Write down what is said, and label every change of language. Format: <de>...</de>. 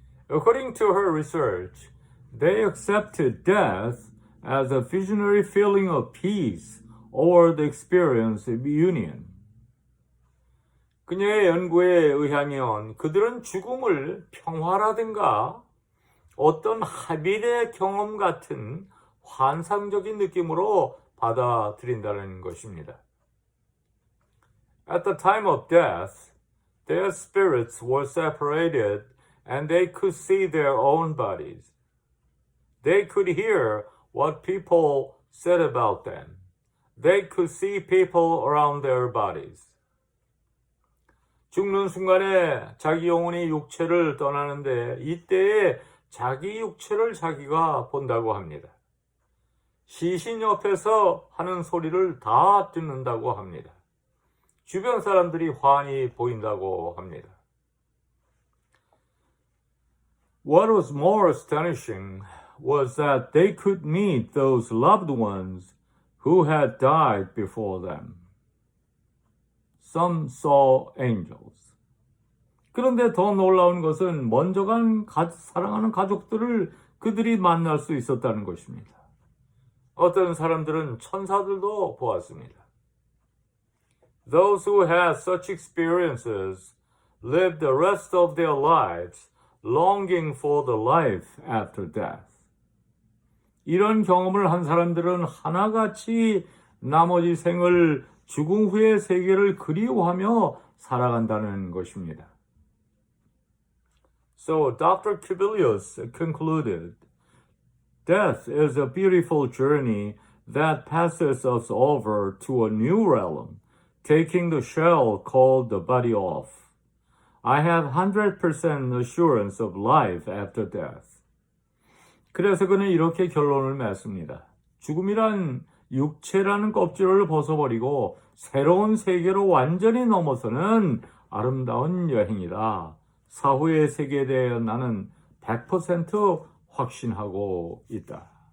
<en>According to her research, they accepted death as a visionary feeling of peace or the experience of union.</en> <ko>그녀의 연구에 의하면 그들은 죽음을 평화라든가 어떤 합일의 경험 같은 환상적인 느낌으로 받아들인다는 것입니다.</ko> <en>At the time of death, their spirits were separated and they could see their own bodies. They could hear what people said about them. They could see people around their bodies.</en> <ko>죽는 순간에 자기 영혼이 육체를 떠나는데 이때에 자기 육체를 자기가 본다고 합니다. 시신 옆에서 하는 소리를 다 듣는다고 합니다. 주변 사람들이 환히 보인다고 합니다.</ko> <en>What was more astonishing was that they could meet those loved ones who had died before them. Some saw angels.</en> <ko>그런데 더 놀라운 것은 먼저 간 사랑하는 가족들을 그들이 만날 수 있었다는 것입니다. 어떤 사람들은 천사들도 보았습니다.</ko> <en>Those who had such experiences lived the rest of their lives longing for the life after death.</en> <ko>이런 경험을 한 사람들은 하나같이 나머지 생을 죽음 후의 세계를 그리워하며 살아간다는 것입니다.</ko> <en>So Dr. Kubilius concluded, Death is a beautiful journey that passes us over to a new realm, taking the shell called the body off. I have 100% assurance of life after death.</en> <ko>그래서 그는 이렇게 결론을 맺습니다. 죽음이란 육체라는 껍질을 벗어버리고 새로운 세계로 완전히 넘어서는 아름다운 여행이다. 사후의 세계에 대해 나는 100% 확신하고 있다.</ko>